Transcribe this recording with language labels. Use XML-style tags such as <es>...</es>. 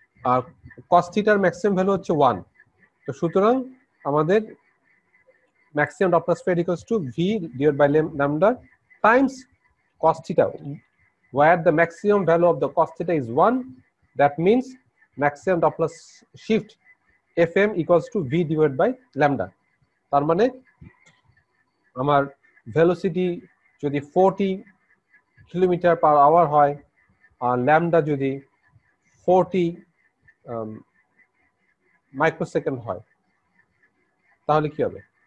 <bn>আর cos থিটার maximum value হচ্ছে 1, তো সুতরাং আমাদের maximum Doppler spread equals to v divide by lambda Times cos theta,</bn> <en>where the maximum value of the cos theta is 1. That means maximum Doppler shift fm equals to v divided by lambda.</en> <bn>তার মানে আমার velocity যদি 40 kilometre per hour হয় আর lambda যদি 40 microsecond হয়, তাহলে কি হবে?</bn>